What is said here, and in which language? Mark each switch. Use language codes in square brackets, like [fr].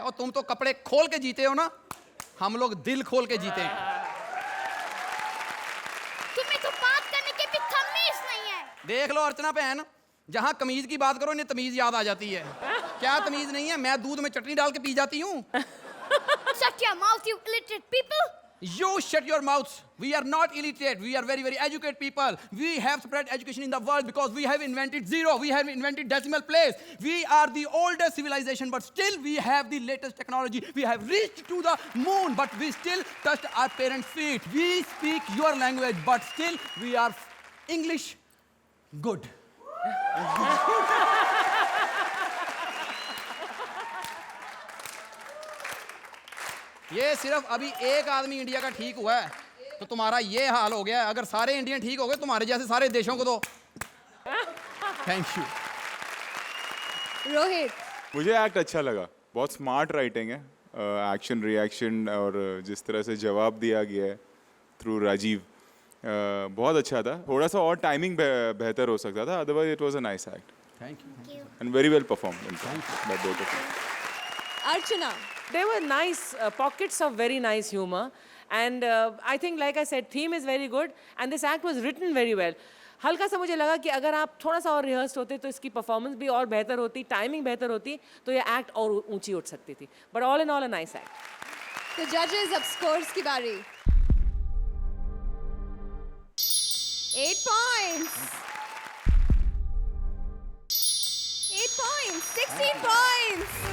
[hi] और तुम तो कपड़े खोल के जीते हो ना, हम लोग दिल खोल के जीते हैं. तुम्हें तो बात करने की भी तमीज नहीं है. देख लो अर्चना बहन, जहाँ कमीज की बात करो इन्हें तमीज याद आ जाती है. क्या तमीज नहीं है? मैं दूध में चटनी डाल के पी जाती हूँ. [en] Shut your mouth, you illiterate people. You shut your mouths. We are not illiterate. We are very, very educated people. We have spread education in the world because we have invented zero. We have invented decimal place. We are the oldest civilization, but still we have the latest technology. We have reached to the moon, but we still touched our parents' feet. We speak your language, but still we are English good. [hi] ये सिर्फ अभी एक आदमी India का ठीक हुआ है तो तुम्हारा ये हाल हो गया है. अगर सारे इंडियन ठीक हो गए, तुम्हारे जैसे सारे देशों को तो [en] Thank you. [hi] रोहित, मुझे एक्ट अच्छा लगा, बहुत स्मार्ट राइटिंग है, एक्शन रिएक्शन और जिस तरह से जवाब दिया गया है थ्रू राजीव, बहुत अच्छा था। थोड़ा सा और टाइमिंग बेहतर हो सकता था, [en] Otherwise it was a nice act thank you. And very well performed by both of you. Archana, There were nice pockets of very nice humor, and I think, like I said, theme is very good, and this act was written very well. [hi] हल्का सा मुझे लगा कि अगर आप थोड़ा सा और रिहर्स होते तो इसकी परफॉर्मेंस भी और बेहतर होती, टाइमिंग बेहतर होती, तो ये एक्ट और ऊंची उठ सकती थी। [en] But all in all a nice act. [hi] तो जजेस, अब स्कोर्स की बारी। [en] 8 points, 8 points, 16 points.